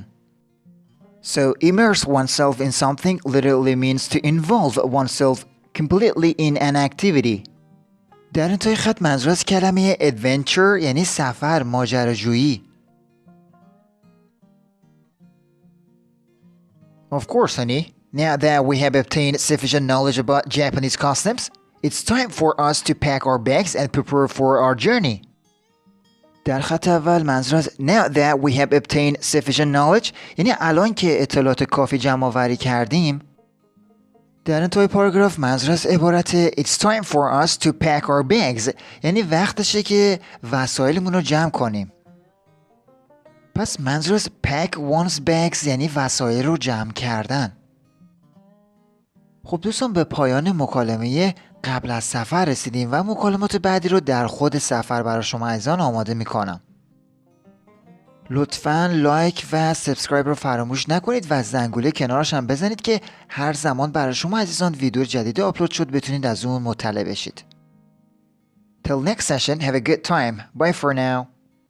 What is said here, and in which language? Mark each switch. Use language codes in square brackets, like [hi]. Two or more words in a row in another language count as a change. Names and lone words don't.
[en] So immerse oneself in something literally means to involve oneself completely in an activity. [fa] در انتهای خط منظور از کلمه adventure یعنی سفر، ماجراجویی. [en] Of course, honey. Now that we have obtained sufficient knowledge about Japanese customs, it's time for us to pack our bags and prepare for our journey. [fa] در خط اول منظور از [en] Now that we have obtained sufficient knowledge [fa] یعنی الان که اطلاعات کافی جمع آوری کردیم. در انتهای پاراگراف منظور از عبارت [en] It's time for us to pack our bags [fa] یعنی وقتشه که وسایلمون رو جمع کنیم. پس منظور از [en] pack one's bags [fa] یعنی وسایل رو جمع کردن. خب دوستان به پایان مکالمه قبل از سفر رسیدیم و مکالمات بعدی رو در خود سفر برای شما عزیزان آماده میکنم. لطفاً لایک و سابسکرایب رو فراموش نکنید و زنگوله کنارش هم بزنید که هر زمان برای شما عزیزان ویدیو جدید آپلود شد بتونید از اون مطلع بشید. [en] Till next session, have a good time. Bye for now.